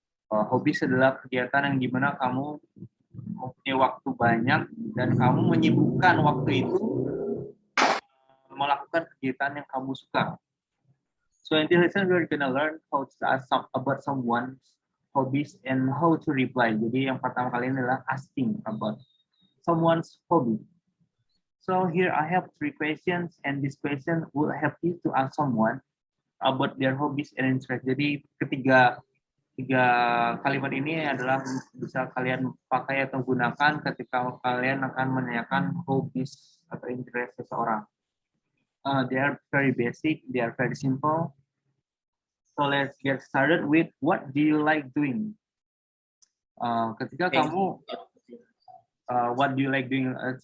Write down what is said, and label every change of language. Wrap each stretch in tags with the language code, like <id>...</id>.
<id>Hobbies adalah kegiatan yang dimana kamu mempunyai waktu banyak dan kamu menyibukkan waktu itu melakukan kegiatan yang kamu suka.</id> <en>So in this lesson we're gonna learn how to ask about someone's hobbies and how to reply.</en> <id>Jadi yang pertama kali ini adalah</id> <en>asking about someone's hobby. So here I have 3 questions and this question will help you to ask someone about their hobbies and interests.</en> <id>Jadi tiga kalimat ini adalah bisa kalian pakai atau gunakan ketika kalian akan menanyakan hobbies atau interest seseorang.</id> <en>They are very basic, they are very simple. So let's get started with what do you like doing?</en> <id>Ketika kamu</id> <en>what do you like doing?</en>